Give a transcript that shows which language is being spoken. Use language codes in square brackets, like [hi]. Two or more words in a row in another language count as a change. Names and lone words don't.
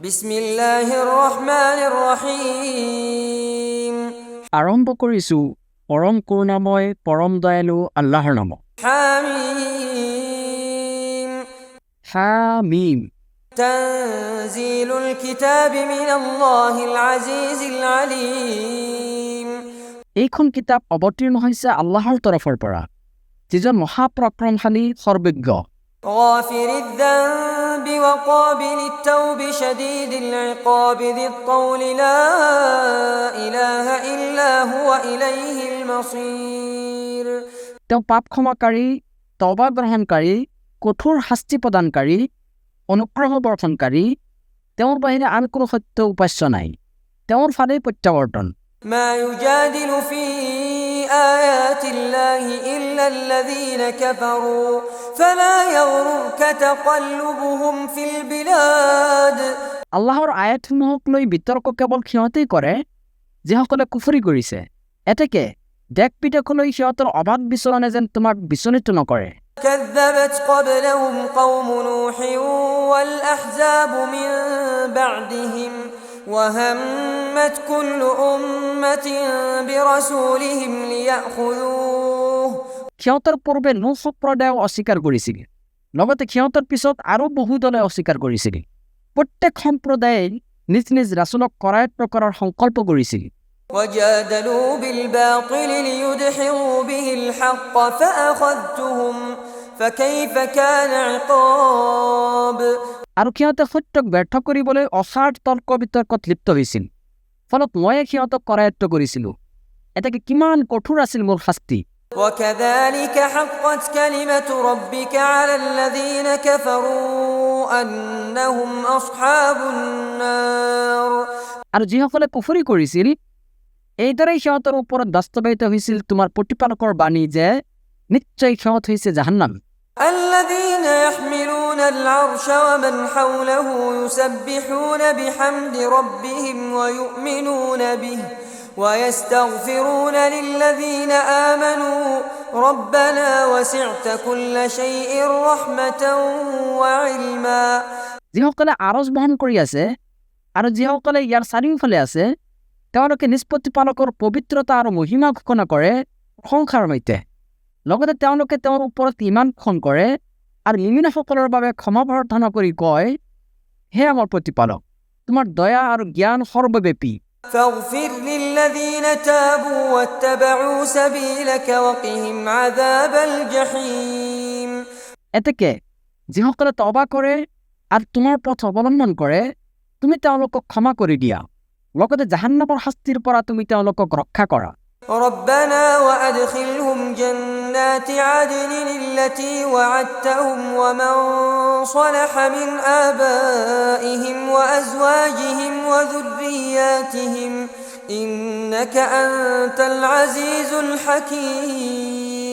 [ar] بسم الله الرحمن الرحيم. [as] আৰম্ভ কৰিছোঁ পৰম কৰুণাময় পৰম দয়ালু আল্লাহৰ নামত। [ar] হামিম। হামিম। تنزيل الكتاب من الله العزيز العليم. [as] এইখন কিতাপ অৱতীৰ্ণ হৈছে আল্লাহৰ তৰফৰ পৰা, যিজন মহাপৰাক্ৰমশালী সৰ্বজ্ঞ। [ar] غافر الذنب وقابل التوب شديد العقاب ذي الطول لا إله إلا هو إليه المصير. [as] তেওঁ পাপ ক্ষমাকাৰী, তওবা গ্ৰহণকাৰী, কঠোৰ শাস্তি প্ৰদানকাৰী, অনুগ্ৰহ বৰ্ষণকাৰী। তেওঁৰ বাহিৰে আন কোনো সত্য উপাস্য নাই, তেওঁৰ ফালেই প্ৰত্যাৱৰ্তন। [ar] ما يجادل في آيات الله إلا الذين كفروا فلا يغررك تقلبهم في البلاد. [as] আল্লাহৰ আয়াতসমূহক লৈ বিতৰ্ক কেৱল সিহঁতেই কৰে যিসকলে কুফৰি কৰিছে। এতেকে দেশ বিদেশলৈ সিহঁতৰ অবাধ বিচৰণে যেন তোমাক বিচলিত নকৰে। [ar] كذبت قبلهم قوم نوح والأحزاب من بعدهم وهمت كل أمة برسولهم ليأخذوه। [as] সিহঁতৰ পূৰ্বে নূহ সম্প্ৰদায়ও অস্বীকাৰ কৰিছিল, লগতে সিহঁতৰ পিছত আৰু বহু দলে অস্বীকাৰ কৰিছিল। প্ৰত্যেক সম্প্ৰদায়ে নিজ নিজ ৰাছুলক কৰায়ত্ব কৰাৰ সংকল্প কৰিছিল। [ar] وجادلوا بالباطل ليدحضوا به الحق فأخذتهم فكيف كان عقاب। [as] আৰু সিহঁতে সত্যক ব্যৰ্থ কৰিবলৈ অসাৰ তৰ্ক বিতৰ্কত লিপ্ত হৈছিল, ফলত ময়ে সিহঁতক কৰায়ত্ব কৰিছিলোঁ। এতেকে কিমান কঠোৰ আছিল মোৰ শাস্তি। [ar] وكذلك حقت كلمة ربك على الذين كفروا أنهم أصحاب النار। [as] আৰু যিসকলে কুফৰি কৰিছিল, এইদৰেই সিহঁতৰ ওপৰত বাস্তৱায়িত হৈছিল তোমাৰ প্ৰতিপালকৰ বাণী যে নিশ্চয় সিহঁত হৈছে জাহান্নাম। [ar] الذين يحملون العرش ومن حوله يسبحون بحمد ربهم ويؤمنون به ويستغفرون للذين آمنوا ربنا وسعت كل شيء رحمة وعلما। [as] যিসকলে আৰজ বহন কৰি আছে আৰু যিসকলে ইয়াৰ চাৰিওফালে আছে, তেওঁলোকে নিজ প্ৰতিপালকৰ পবিত্ৰতা আৰু মহিমা ঘোষণা কৰে সংসাৰ সৈতে। লগতে তেওঁলোকে তেওঁৰ ওপৰত ইমান পোষণ কৰে আৰু মুমিনসকলৰ বাবে ক্ষমা প্ৰাৰ্থনা কৰি কয়, হে আমাৰ প্ৰতিপালক, তোমাৰ দয়া আৰু জ্ঞান সৰ্বব্যাপী। [ar] فاغفر للذين تابوا واتبعوا سبيلك وقهم عذاب الجحيم। [as] এতেকে যিসকলে তওবা কৰে আৰু তোমাৰ পথ অৱলম্বন কৰে, তুমি তেওঁলোকক ক্ষমা কৰি দিয়া, লগতে জাহান্নামৰ শাস্তিৰ পৰা তুমি তেওঁলোকক ৰক্ষা কৰা। [ar] ربنا وأدخلهم جنات عدن التي وعدتهم ومن صلح من آبائهم وأزواجهم وذرياتهم إنك أنت العزيز الحكيم।